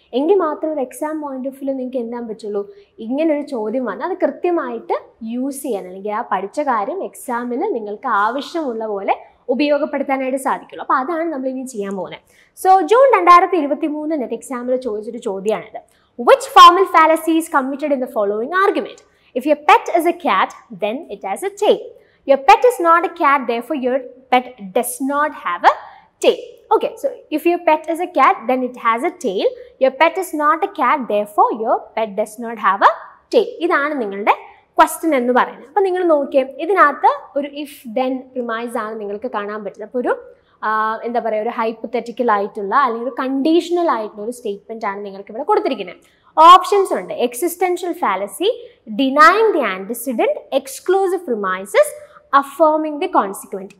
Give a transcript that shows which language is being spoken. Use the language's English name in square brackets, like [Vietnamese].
[Malayalam] എങ്കിൽ മാത്രം ഒരു എക്സാം പോയിന്റ് ഓഫ് വ്യൂ നിങ്ങൾക്ക് എന്താൻ പറ്റുള്ളൂ, ഇങ്ങനൊരു ചോദ്യം വന്നാൽ അത് കൃത്യമായിട്ട് യൂസ് ചെയ്യാൻ, അല്ലെങ്കിൽ ആ പഠിച്ച കാര്യം എക്സാമിൽ നിങ്ങൾക്ക് ആവശ്യമുള്ള പോലെ ഉപയോഗപ്പെടുത്താനായിട്ട് സാധിക്കുള്ളൂ. അപ്പോൾ അതാണ് നമ്മൾ ഇനി ചെയ്യാൻ പോകുന്നത്. സോ ജൂൺ 2023 നെറ്റ് എക്സാമിൽ ചോദിച്ചൊരു ചോദ്യമാണിത്. [English] Which formal fallacy is committed in the following argument? If your pet is a cat, then it has a tail. Your pet is not a cat, therefore your pet does not have a tail. Okay, so if your pet is a cat, then it has a tail. Your pet is not a cat, therefore your pet does not have a tail. [Malayalam] ഇതാണ് നിങ്ങളുടെ question എന്ന് പറയുന്നത്. അപ്പോൾ നിങ്ങൾ നോക്കിയേ, ഇതിനകത്ത് ഒരു if then premise ആണ് നിങ്ങൾക്ക് കാണാൻ പറ്റുന്നത്. അപ്പോൾ ഒരു എന്താ പറയുക, ഒരു ഹൈപ്പത്തറ്റിക്കൽ ആയിട്ടുള്ള അല്ലെങ്കിൽ ഒരു കണ്ടീഷണൽ ആയിട്ടുള്ള ഒരു സ്റ്റേറ്റ്മെന്റ് ആണ് നിങ്ങൾക്ക് ഇവിടെ കൊടുത്തിരിക്കുന്നത്. ഓപ്ഷൻസ് ഉണ്ട്: existential fallacy, denying the antecedent, exclusive premises, affirming the കോൺസിക്വൻറ്റ്.